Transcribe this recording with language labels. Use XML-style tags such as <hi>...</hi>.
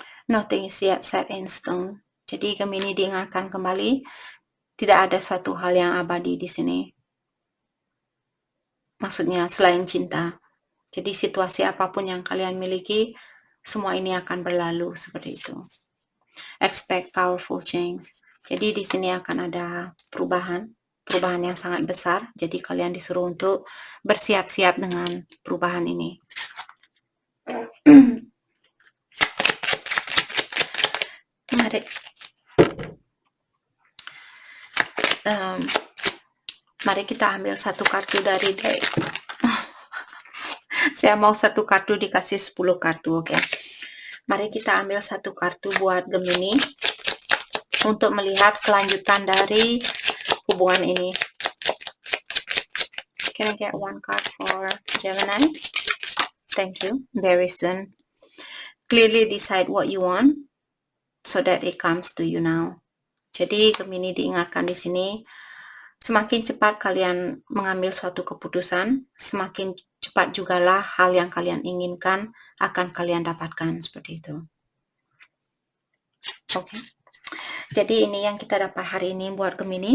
<en>Nothing is yet set in stone.</en> <id>Jadi Gemini diingatkan kembali, tidak ada suatu hal yang abadi di sini. Maksudnya selain cinta. Jadi situasi apapun yang kalian miliki, semua ini akan berlalu seperti itu.</id> <en>Expect powerful change.</en> <id>Jadi di sini akan ada perubahan yang sangat besar. Jadi kalian disuruh untuk bersiap-siap dengan perubahan ini. Mari kita ambil satu kartu dari deck. Saya mau satu kartu dikasih 10 kartu, oke? Mari kita ambil satu kartu buat Gemini untuk melihat kelanjutan dari hubungan ini.</id> <en>Can I get one card for Gemini? Thank you. Very soon. Clearly decide what you want so that it comes to you now.</en> <id>Jadi Gemini diingatkan di sini, semakin cepat kalian mengambil suatu keputusan, semakin cepat jugalah hal yang kalian inginkan akan kalian dapatkan, seperti itu. Oke. Jadi ini yang kita dapat hari ini buat Gemini.</id>